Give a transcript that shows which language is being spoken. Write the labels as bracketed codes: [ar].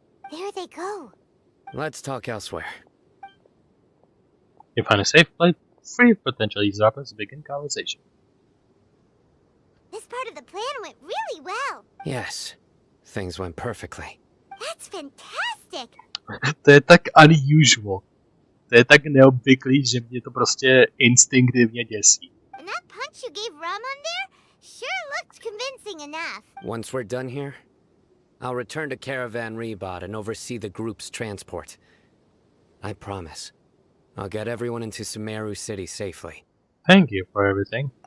[en] There they go. Let's talk elsewhere. You find a safe place, free of potential eavesdroppers to begin conversation. This part of the plan went really well. Yes, things went perfectly. That's fantastic. [cs] To je tak [en] unusual. [cs] To je tak neobvyklý, že mě to prostě instinktivně děsí. [en] And that punch you gave Ramon there sure looks convincing enough. Once we're done here, I'll return to Caravan Rebot and oversee the group's transport. I promise. I'll get everyone into Sumeru City safely. Thank you for everything.